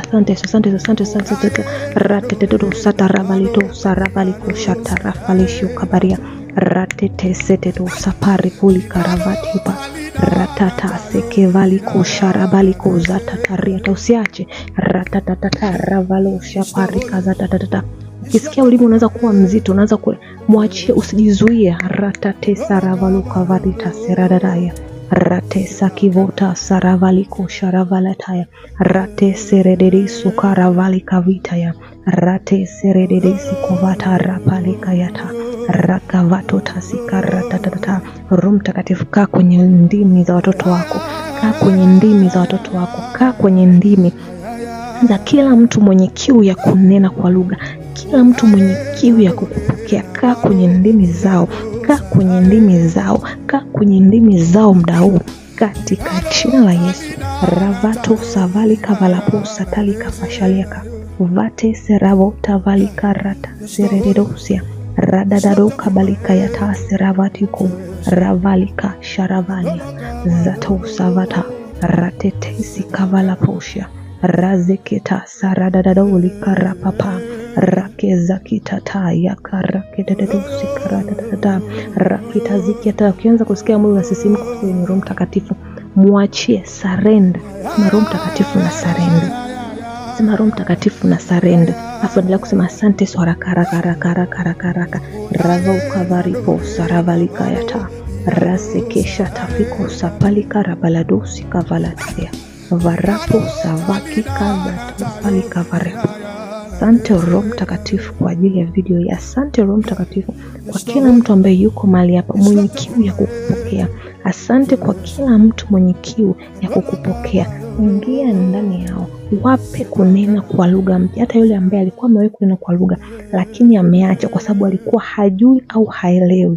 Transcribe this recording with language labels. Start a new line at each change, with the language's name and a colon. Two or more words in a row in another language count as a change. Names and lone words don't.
Swahili: Asante Yesu, asante Yesu, asante Yesu, asante Yesu. Rateteto sataravalito saravaliko shatarafalisho kabaria. Ratete seteto sapari kuli karavati pa. Ratata sekevaliko sharabaliko zatataria. Usiache. Ratatata ravalo shapari kazatatata. Ukisikia ulimi unaanza kuwa mzito, unaanza muachie, usijizuie. Ratate saravalo kavarita seradaya. Rate sakivota saravaliko sharavalataya. Rate serederisu karavalika vitaya. Rate serederisu kovata rapalika yata. Rakavato tasikaratata. Roho Mtakatifu, kaa kwenye ndimi za watoto wako. Kaa kwenye ndimi za watoto wako. Kaa kwenye ndimi za kila mtu mwenye kiu ya kunena kwa lugha. Kila mtu mwenye kiu ya kukupokea. Kaa kwenye ndimi zao. Kaa kwenye ndimi zao. Kaa kwenye ndimi zao muda huu katika jina la Yesu. Ravato savalika valapo satalika fashaliaka. Vate seravo tavalika rata seredosia. Radadado kabalika yata seravatiko. Ravalika sharavalia. Zato savata. Ratetesi kavala posha. Razeketa saradadadoli karapapa. Rakeza kitata yakarakededusi karadadada. Rakita ziketa. Ukianza kusikia mwili unasisimka kwenye Roho Mtakatifu, muachie, surrender. Sema Roho Mtakatifu na surrender. Sema Roho Mtakatifu na surrender. Afu endelea kusema asante Yesu haraka haraka haraka haraka haraka. Rava ukavaripo saravalika yata. Rasekesha tafiko sapalika rabaladosi kavalatia. Varapo savaki kavaladosi varepo. Asante Roho Mtakatifu kwa ajili ya video hii. Asante Roho Mtakatifu kwa kila mtu ambaye yuko mahali hapa mwenye kiu ya kukupokea. Asante kwa kila mtu mwenye kiu ya kukupokea. Ingia ndani yao. Wape kunena kwa lugha mpya. Hata yule ambaye alikuwa amewahi kunena kwa lugha lakini ameacha kwa sababu alikuwa hajui au haelewi.